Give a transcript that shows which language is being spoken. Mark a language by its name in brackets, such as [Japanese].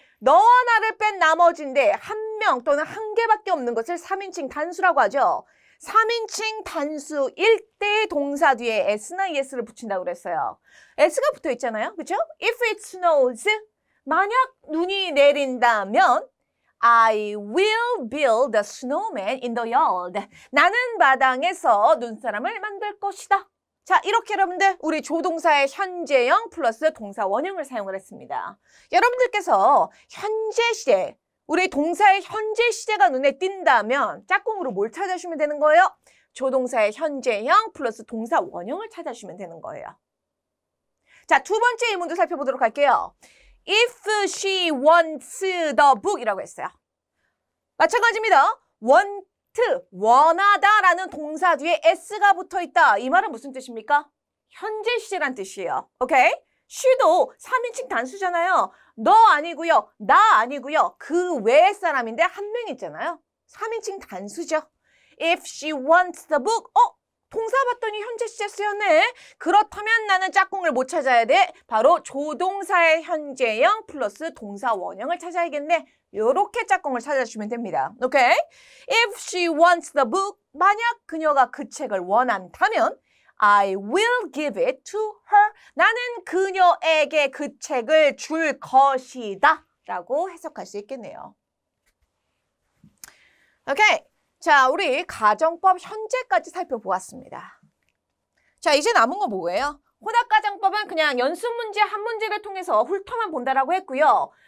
[Korean] 너와 나를 뺀 나머지인데 한 명 또는 한 개밖에 없는 것을 3인칭 단수라고 하죠. 3인칭 단수일 때 동사 뒤에 s나 es를 붙인다고 그랬어요. s가 붙어 있잖아요. 그렇죠? [English] If it snows, [Korean] 만약 눈이 내린다면 [English] I will build a snowman in the yard. [Korean] 나는 마당에서 눈사람을 만들 것이다. 자, 이렇게 여러분들 우리 조동사의 현재형 플러스 동사 원형을 사용을 했습니다. 여러분들께서 현재 시제, 우리 동사의 현재 시제가 눈에 띈다면 짝꿍으로 뭘 찾아주시면 되는 거예요? 조동사의 현재형 플러스 동사 원형을 찾아주시면 되는 거예요. 자, 두 번째 의문도 살펴보도록 할게요. [English] If she wants the book [Korean] 이라고 했어요. 마찬가지입니다. want, 원하다라는 동사 뒤에 s가 붙어있다. 이 말은 무슨 뜻입니까? 현재 시제란 뜻이에요. 오케이? she도 3인칭 단수잖아요. 너 아니고요. 나 아니고요. 그 외의 사람인데 한 명 있잖아요. 3인칭 단수죠. [English] If she wants the book. [Korean] 동사 봤더니 현재 시제 쓰였네. 그렇다면 나는 짝꿍을 못 찾아야 돼. 바로 조동사의 현재형 플러스 동사 원형을 찾아야겠네. 요렇게 짝꿍을 찾아주시면 됩니다. [English] 오케이? If she wants the book. [Korean] 만약 그녀가 그 책을 원한다면 [English] I will give it to her. [Korean] 나는 그녀에게 그 책을 줄 것이다. 라고 해석할 수 있겠네요. 오케이. 자, 우리 가정법 현재까지 살펴보았습니다. 자, 이제 남은 건 뭐예요? 혼합가정법은 그냥 연습 문제 한 문제를 통해서 훑어만 본다라고 했고요.